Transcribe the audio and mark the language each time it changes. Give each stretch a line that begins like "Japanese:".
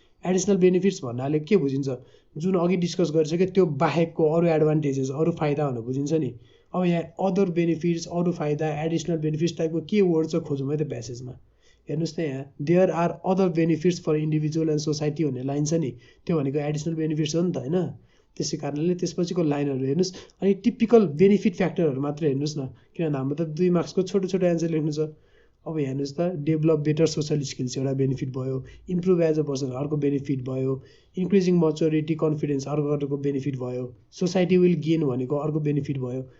Nepali: Additional benefits भन्नाले के बुझिन्छ, जुन अघि डिस्कस गरिसक्यो त्यो बाहेकको अरू एडभान्टेजेस, अरू फाइदा भनेर बुझिन्छ नि। अब यहाँ अदर बेनिफिट्स, अरू फाइदा, एडिसनल बेनिफिट्स टाइपको के वर्ड चाहिँ खोजौँ है त प्यासेजमा। हेर्नुहोस् त यहाँ
English: there are other benefits for individual and society
Nepali: भन्ने लाइन छ नि, त्यो भनेको एडिसनल बेनिफिट्स हो नि त होइन। त्यसै कारणले त्यसपछिको लाइनहरू हेर्नुहोस्, अनि टिपिकल बेनिफिट फ्याक्टरहरू मात्र हेर्नुहोस् न, किनभने हाम्रो त 2 मार्क्सको छोटो छोटो एन्सर लेख्नु छ। अब हेर्नुहोस् त
English: develop better social skills
Nepali: एउटा बेनिफिट भयो,
English: improve as a person
Nepali: अर्को बेनिफिट भयो,
English: increasing maturity confidence
Nepali: अर्को बेनिफिट भयो,
English: society will gain
Nepali: भनेको अर्को बेनिफिट भयो।